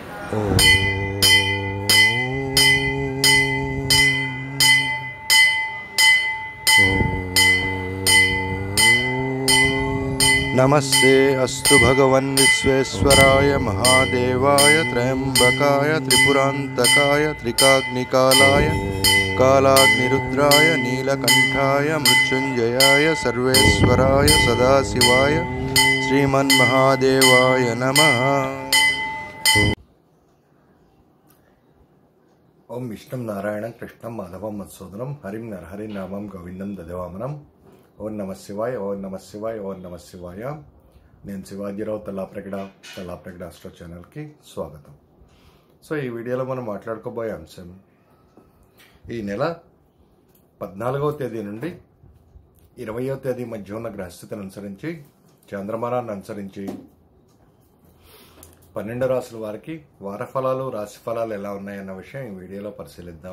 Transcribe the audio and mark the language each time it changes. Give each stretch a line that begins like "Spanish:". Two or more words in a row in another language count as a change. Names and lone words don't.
Sanskrit: नमस्ते अस्तु भगवन् विश्वेश्वराय महादेवाय त्र्यंबकाय त्रिपुरांतकाय त्रिकाग्निकालाय कालाग्निरुद्राय नीलकंठाय मृत्युंजयाय सर्वेश्वराय सदाशिवाय श्रीमन्महादेवाय नमः। ओम विष्णु नारायण कृष्ण माधवं मत्सोदरं हरिं नरहरि नामं गोविंदं ददेवामनं। ఓం నమ శివాయ, ఓం నమ శివాయ, ఓం నమ శివాయ.
Telugu: నేను శివాజీరావు తల్లాప్రగడ ఆస్ట్రో ఛానల్కి స్వాగతం. సో ఈ వీడియోలో మనం మాట్లాడుకోబోయే అంశం ఈ నెల 14వ తేదీ నుండి 20వ తేదీ మధ్య ఉన్న గ్రహస్థితిని అనుసరించి చంద్రమానాన్ని అనుసరించి 12 రాశుల వారికి వారఫలాలు రాశిఫలాలు ఎలా ఉన్నాయన్న విషయం ఈ వీడియోలో పరిశీలిద్దాం.